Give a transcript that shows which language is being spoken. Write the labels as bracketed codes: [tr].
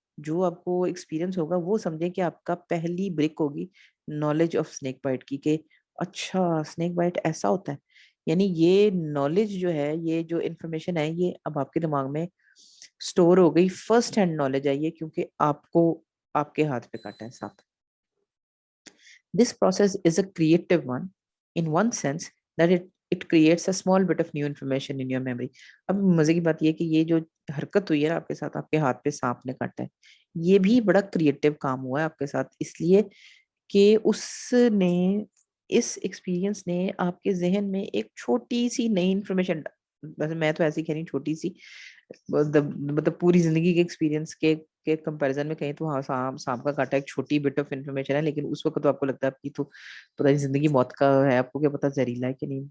[ur] جو آپ کو ایکسپیرینس ہوگا وہ سمجھیں کہ آپ کا پہلی بریک ہوگی نالج آف اسنیک بائٹ کی، کہ اچھا اسنیک بائٹ ایسا ہوتا ہے. یعنی یہ نالج جو ہے، یہ جو انفارمیشن ہے، یہ اب آپ کے دماغ میں اسٹور ہو گئی، فرسٹ ہینڈ نالج ہے یہ، کیونکہ آپ کو آپ کے ہاتھ پہ کاٹا ہے ساتھ. [en] This process is a creative one in one sense that it creates a small bit of new information in your memory. [ur] اب مزے کی بات یہ کہ یہ جو حرکت ہوئی ہے نا آپ کے ساتھ، آپ کے ہاتھ پہ سانپ نے کاٹا ہے، یہ بھی بڑا کریٹو کام ہوا ہے آپ کے ساتھ، اس لیے کہ اس نے، اس ایکسپیرینس نے آپ کے ذہن میں ایک چھوٹی سی نئی انفارمیشن، میں تو ایسی کہہ رہی ہوں چھوٹی سی، مطلب پوری زندگی کے ایکسپیرینس کے کمپیریزن میں کہیں تو ہاں سانپ کا کاٹا ایک چھوٹی بٹ آف انفارمیشن ہے، لیکن اس وقت تو آپ کو لگتا ہے آپ کی تو پتہ نہیں زندگی موت کا ہے، آپ کو کیا پتا زہریلا ہے کہ نہیں.